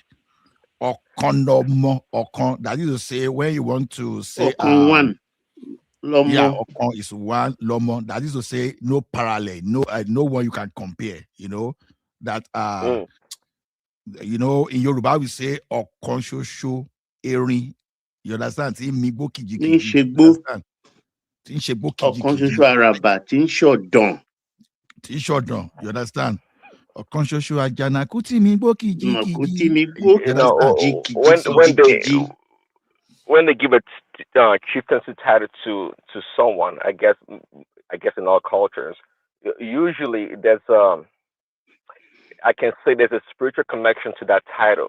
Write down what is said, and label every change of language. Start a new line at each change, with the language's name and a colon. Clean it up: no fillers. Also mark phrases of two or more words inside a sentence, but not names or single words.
English: Okanlomo, that is to say when you want to say one. Lomo. Yeah, Okon is one, Lomo. That is to say no parallel, no one you can compare. You know that you know in Yoruba we say
Yoruba: Okon shosho erin.
English: You understand?
Yoruba: Okan shosho araba, tin shodon.
English: You understand? Consciously,
Yoruba: Ajana kuti mi gbó kìjì.
English: When they give a chieftaincy title to someone, I guess in all cultures, usually there's I can say there's a spiritual connection to that title.